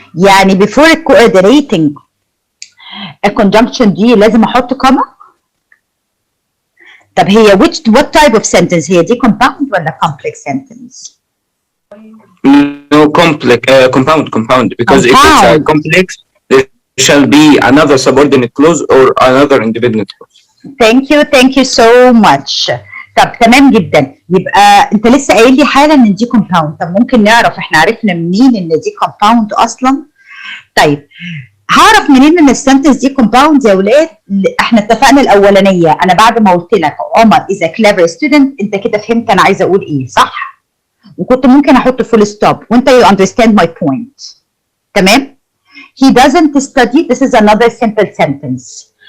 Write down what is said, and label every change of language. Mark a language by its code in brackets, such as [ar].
[en] يعني before coordinating a conjunction [ar] دي لازم أحط [en] comma؟ طب هي what type of sentence هي دي؟ compound ولا complex sentence؟ No, compound. Because if it's a complex, there shall be another subordinate clause or another independent clause. Thank you so much. [ar] طب تمام جدا، يبقى انت لسه قايل لي حالا ان دي compound. طب ممكن نعرف احنا عرفنا منين ان دي compound اصلا؟ طيب هعرف منين ان السنتنس دي compound يا ولاد؟ احنا اتفقنا الاولانيه، انا بعد ما قلت لك عمر [en] is a clever student [ar] انت كده فهمت انا عايزه اقول ايه، صح؟ وكنت ممكن احط فول ستوب وانت [en] you understand my point. تمام؟ He doesn't study. This is another simple sentence.